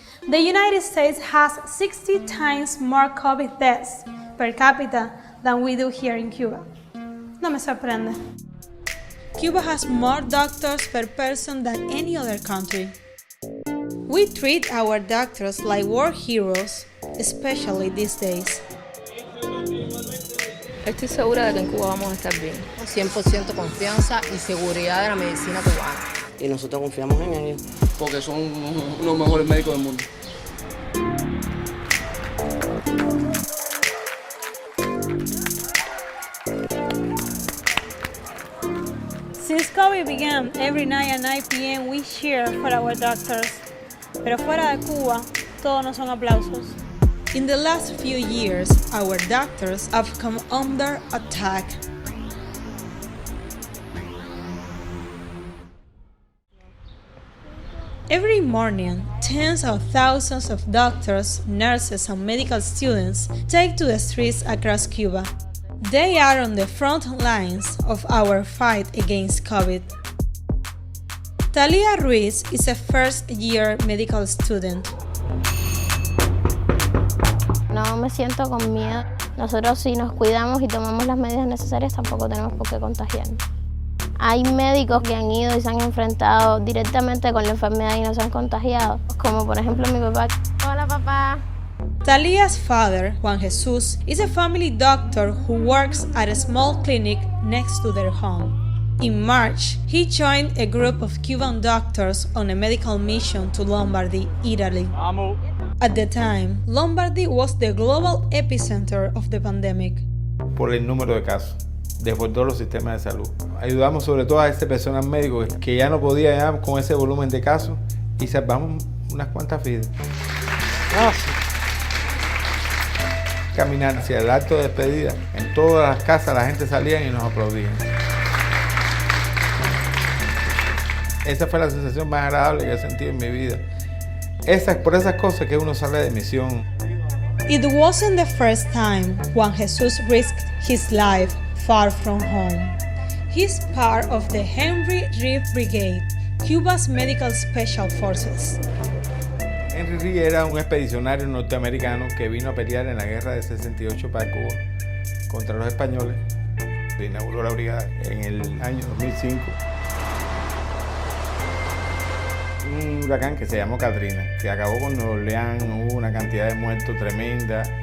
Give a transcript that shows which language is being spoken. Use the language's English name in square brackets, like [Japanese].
[English] The United States has 60 times more COVID deaths per capita than we do here in Cuba. [Spanish] No me sorprende. [English] Cuba has more doctors per person than any other country. We treat our doctors like war heroes, especially these days. [Spanish] Estoy segura de que en Cuba vamos a estar bien. 100% confianza y seguridad de la medicina cubana. Y nosotros confiamos en ellos. Porque son los mejores médicos del mundo. [English] Since COVID began, every night at 9 p.m. we cheer for our doctors. [Spanish] Pero fuera de Cuba, todo no son aplausos. [English] In the last few years, our doctors have come under attack. Every morning, tens of thousands of doctors, nurses, and medical students take to the streets across Cuba. They are on the front lines of our fight against COVID. Talia Ruiz is a first-year medical student. [Spanish] No me siento con miedo. Nosotros si nos cuidamos y tomamos las medidas necesarias tampoco tenemos por qué contagiarnos. Hay médicos que han ido y se han enfrentado directamente con la enfermedad y no se han contagiado, como por ejemplo mi papá. Hola, papá. [English] Talia's father, Juan Jesus, is a family doctor who works at a small clinic next to their home. In March, he joined a group of Cuban doctors on a medical mission to Lombardy, Italy. At the time, Lombardy was the global epicenter of the pandemic. [Spanish] Por el número de casos. Desbordó los sistemas de salud. Ayudamos sobre todo a este personal médico que ya no podía ya con ese volumen de casos y salvamos unas cuantas vidas. Gracias. Caminar hacia el acto de despedida, en todas las casas la gente salía y nos aplaudía. Esa fue la sensación más agradable que he sentido en mi vida. Por esas cosas que uno sale de misión. [English] It wasn't the first time Juan Jesus risked his life far from home. He's part of the Henry Reeve Brigade, Cuba's Medical Special Forces. [Spanish] Henry Reeve era un expedicionario norteamericano que vino a pelear en la guerra de 68 para Cuba contra los españoles. Se inauguró la brigada en el año 2005. Un huracán que se llamó Katrina, que acabó con Nueva Orleans, hubo una cantidad de muertos tremenda.